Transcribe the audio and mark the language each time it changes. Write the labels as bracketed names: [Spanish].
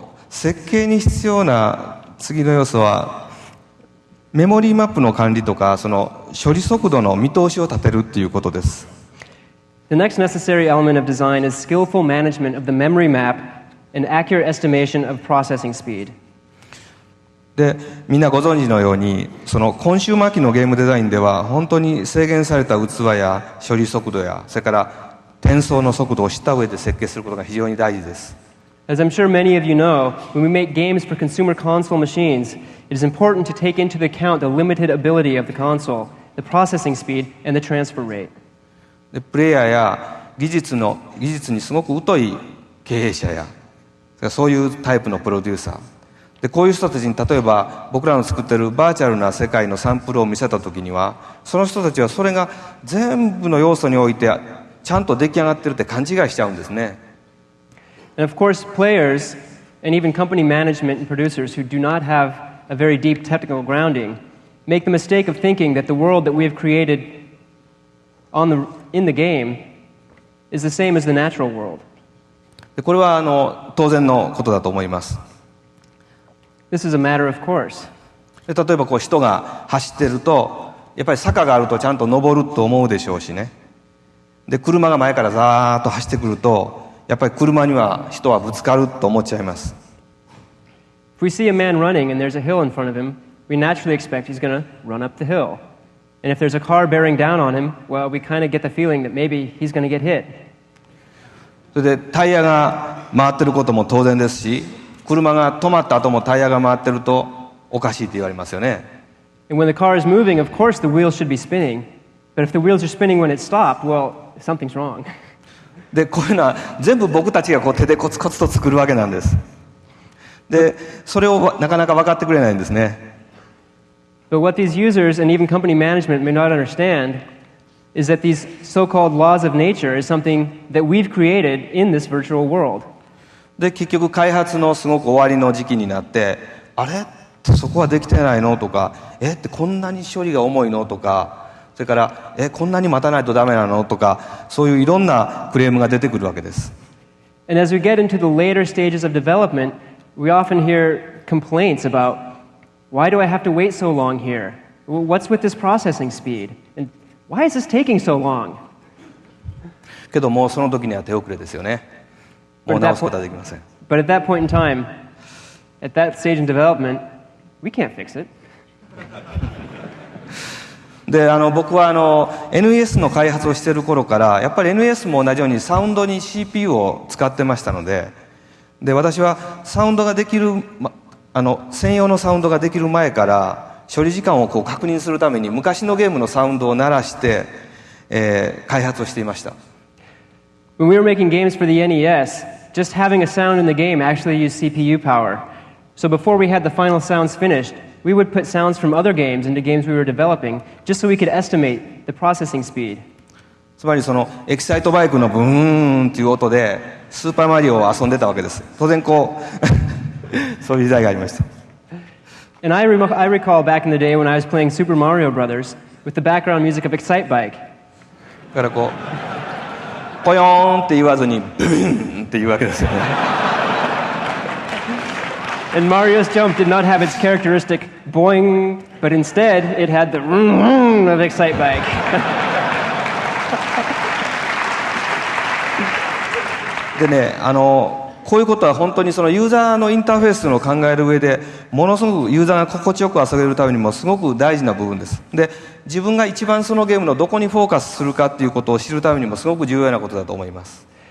[Japanese] 設計に必要な次の要素はメモリーマップの管理とかその処理速度の見通しを立てるっていうことです。 [English] The next necessary element of design is skillful management of the memory map and accurate estimation of processing speed. [Japanese] で、みんなご存知のようにそのコンシューマー機のゲームデザインでは本当に制限された器や処理速度やそれから転送の速度を知った上で設計することが非常に大事です。 [English] As I'm sure many of you know, when we make games for consumer console machines, it is important to take into account the limited ability of the console, the processing speed, and the transfer rate. [Japanese] でプレイヤーや技術にすごく疎い経営者やそういうタイプのプロデューサーでこういう人たちに例えば僕らの作っているバーチャルな世界のサンプルを見せた時にはその人たちはそれが全部の要素においてちゃんと出来上がってるって勘違いしちゃうんですね。 [English] And of course, players and even company management and producers who do not have a very deep technical grounding make the mistake of thinking that the world that we have created in the game is the same as the natural world. [Japanese] でこれは当然のことだと思います。 [English] This is a matter of course. [Japanese] で例えば人が走ってるとやっぱり坂があるとちゃんと登ると思うでしょうしね。で車が前からザーッと走ってくるとやっぱり車には人はぶつかると思っちゃいます。 [English] If we see a man running and there's a hill in front of him, we naturally expect he's going to run up the hill. And if there's a car bearing down on him, well, we kind of get the feeling that maybe he's going to get hit. [Japanese] それでタイヤが回ってることも当然ですし、車が止まった後もタイヤが回ってるとおかしいって言われますよね。 [English] And when the car is moving, of course the wheels should be spinning. But if the wheels are spinning when it stopped, well, something's wrong. [Japanese] でこういうのは全部僕たちが手でコツコツと作るわけなんです。でそれをなかなか分かってくれないんですね。 [English] But what these users and even company management may not understand is that these so-called laws of nature is something that we've created in this virtual world. [Japanese] で結局開発のすごく終わりの時期になってあれそこはできてないのとかってこんなに処理が重いのとかそれからこんなに待たないとダメなのとかそういういろんなクレームが出てくるわけです。 [English] And as we get into the later stages of development, we often hear complaints about why do I have to wait so long here? What's with this processing speed? And why is this taking so long? [Japanese] けどもうその時には手遅れですよね。もう直すことはできません。 [English] But at that point in time, at that stage in development, we can't fix it. [Japanese] で僕はNES の開発をしている頃からやっぱり NES も同じようにサウンドに CPU を使ってましたので、私はサウンドができる専用のサウンドができる前から処理時間を確認するために昔のゲームのサウンドを鳴らして、開発をしていました。 [English] When we were making games for the NES, just having a sound in the game actually used CPU power. So before we had the final sounds finished, we would put sounds from other games into games we were developing just so we could estimate the processing speed. [Japanese] つまりエキサイトバイクのブーンっていう音でスーパーマリオを遊んでたわけです。当然そういう時代がありました。 [English] And I recall back in the day when I was playing Super Mario Brothers with the background music of Excitebike. [Japanese] だからポヨーンって言わずにブーンって言うわけですよね。 [English] And Mario's jump did not have its characteristic boing, but instead it had the vroom of Excitebike. [Japanese] でね、こういうことは本当にユーザーのインターフェースの考える上でものすごくユーザーが心地よく遊べるためにもすごく大事な部分です。で、自分が一番そのゲームのどこにフォーカスするかっていうことを知るためにもすごく重要なことだと思います。